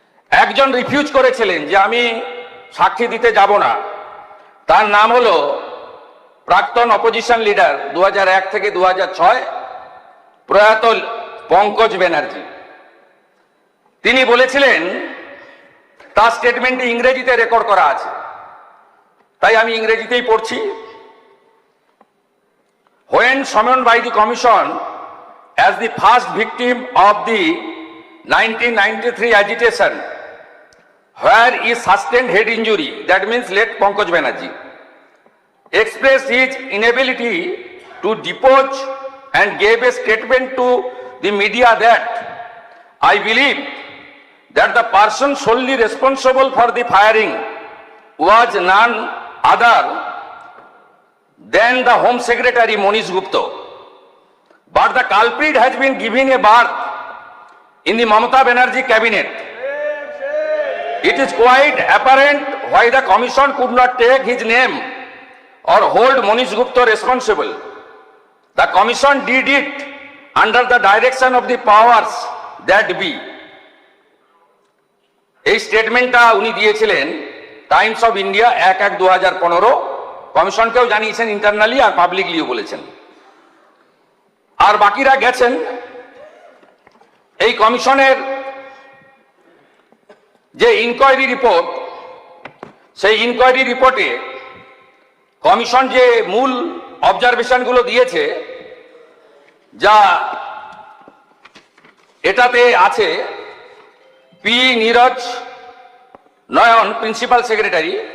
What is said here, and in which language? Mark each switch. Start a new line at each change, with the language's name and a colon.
Bangla: একজন রিফিউজ করেছিলেন যে আমি সাক্ষী দিতে যাব না, তার নাম হলো প্রাক্তন অপোজিশন লিডার 2001 থেকে 2006 প্রয়াত পঙ্কজ ব্যানার্জি। তিনি বলেছিলেন, তার স্টেটমেন্টে ইংরেজিতে রেকর্ড করা আছে, তাই আমি ইংরেজিতেই পড়ছি।
English: When summoned by the commission as the first victim of the 1993 agitation, where he sustained head injury, that means late Pankaj Banerjee, expressed his inability to depose and gave a statement to the media that I believe that the person solely responsible for the firing was none other than the Home Secretary Monish Gupta. But the culprit has been given a berth in the Mamata Banerjee cabinet. It is quite apparent why the commission could not take his name or hold Monish Gupta responsible. The commission did it under the direction of the powers that be.
Bangla: এই স্টেটমেন্টটা উনি দিয়েছিলেন Times of India 1/1/2015। কমিশনকেও জানিয়েছেন internally, আর পাবলিকলিও বলেছেন। আর বাকিরা গেছেন। এই কমিশনের যে ইনকোয়ারি রিপোর্ট, সেই ইনকোয়ারি রিপোর্টে কমিশন যে মূল অবজারভেশনগুলো দিয়েছে, যা এটাতে আছে, পি নীরজ নয়ন, প্রিন্সিপাল সেক্রেটারি।